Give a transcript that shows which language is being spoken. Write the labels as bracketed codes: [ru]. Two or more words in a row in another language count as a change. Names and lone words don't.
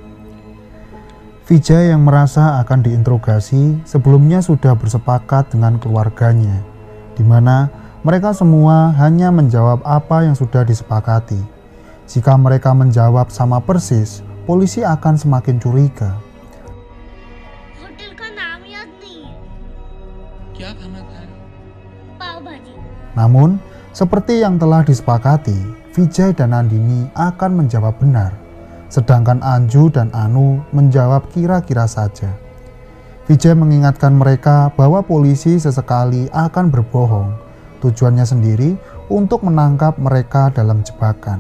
[id] Vijay yang merasa akan diinterogasi sebelumnya sudah bersepakat dengan keluarganya, di mana mereka semua hanya menjawab apa yang sudah disepakati. Jika mereka menjawab sama persis, polisi akan semakin curiga. [hi] होटल का नाम याद नहीं है। क्या खाना खाया? पाव भाजी। [id] Namun, seperti yang telah disepakati, Vijay dan Nandini akan menjawab benar, sedangkan Anju dan Anu menjawab kira-kira saja. Vijay mengingatkan mereka bahwa polisi sesekali akan berbohong, tujuannya sendiri untuk menangkap mereka dalam jebakan.